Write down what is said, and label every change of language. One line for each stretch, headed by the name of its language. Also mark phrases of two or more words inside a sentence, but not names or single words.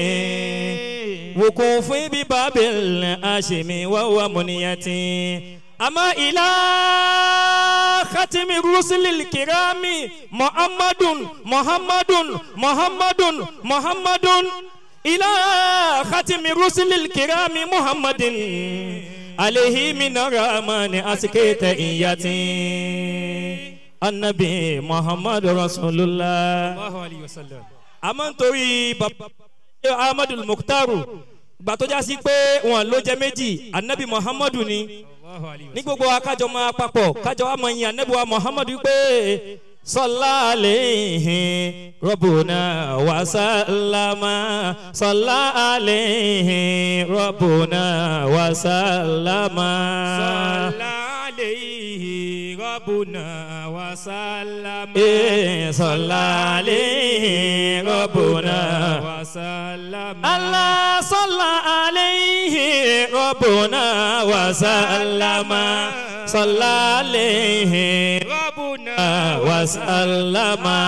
Arabic: وقوفي بباب الهاشم وهو منيتي أما إلى ختم الرسل الكرام محمد محمد محمد محمد إلى ختم الرسل الكرام محمد عليه من الرحمن أسكت إياتي النبي محمد رسول الله الله عليه وسلم.
Yoruba: àmọ́ nítorí bàbá Ahmadul Mukhtaru gbà tó já sí pé wọn ló jẹ méjì anabi Muhammadu ni
Arabic: الله عليه و
Yoruba: ní gbogbo akájọ máa papọ̀ kájọ wa máa yin anabi wa Muhammadu pé
Arabic: صلى عليه ربنا وسلم صلى عليه ربنا وسلم. صلى عليه ربنا وسلم. صلى عليه ربنا وسلم. الله صلى عليه ربنا وسلم صلى عليه ربنا وسلم